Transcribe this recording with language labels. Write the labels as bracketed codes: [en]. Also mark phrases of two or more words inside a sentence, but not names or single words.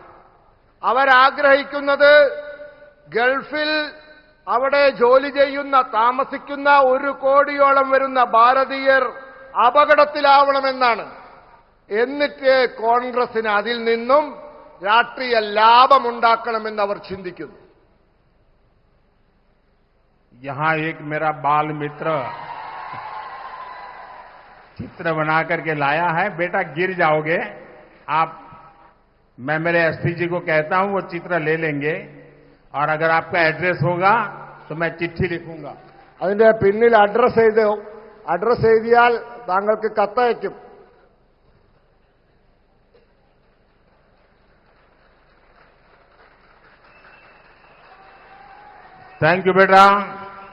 [ml] അവരാഗ്രഹിക്കുന്നത് ഗൾഫിൽ അവിടെ ജോലി ചെയ്യുന്ന, താമസിക്കുന്ന 1 കോടിയോളം വരുന്ന ഭാരതീയർ അപകടത്തിലാവണമെന്നാണ്. എന്നിട്ട് കോൺഗ്രസിന് അതിൽ നിന്നും രാഷ്ട്രീയ ലാഭമുണ്ടാക്കണമെന്ന് അവർ ചിന്തിക്കുന്നു. [hi] यहां एक मेरा बाल मित्र चित्र बना करके लाया है। बेटा गिर जाओगे आप, मैं मेरे एसपी जी को कहता हूं, वो चित्र ले लेंगे और अगर आपका एड्रेस होगा तो मैं चिट्ठी लिखूंगा. [ml] അതിന്റെ പിന്നിൽ അഡ്രസ് എഴുതിയാൽ താങ്കൾക്ക് കത്തയക്കും. [en] thank you [hi] बेटा.